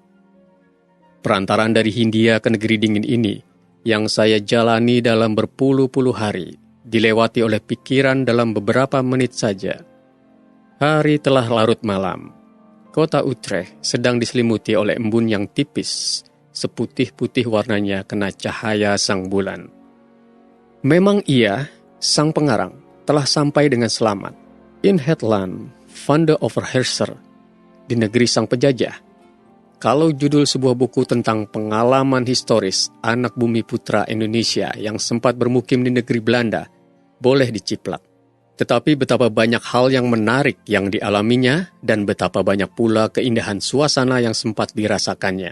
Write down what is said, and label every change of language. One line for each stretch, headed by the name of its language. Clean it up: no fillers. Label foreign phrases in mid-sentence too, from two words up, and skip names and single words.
Indonesian: Perantaran dari Hindia ke negeri dingin ini, yang saya jalani dalam berpuluh-puluh hari, dilewati oleh pikiran dalam beberapa menit saja. Hari telah larut malam. Kota Utrecht sedang diselimuti oleh embun yang tipis, seputih-putih warnanya kena cahaya sang bulan. Memang ia, sang pengarang, telah sampai dengan selamat
Dutch: in het land van de overheerser,
Indonesian: di negeri sang penjajah. Kalau judul sebuah buku tentang pengalaman historis anak bumi putra Indonesia yang sempat bermukim di negeri Belanda boleh diciplak. Tetapi betapa banyak hal yang menarik yang dialaminya dan betapa banyak pula keindahan suasana yang sempat dirasakannya.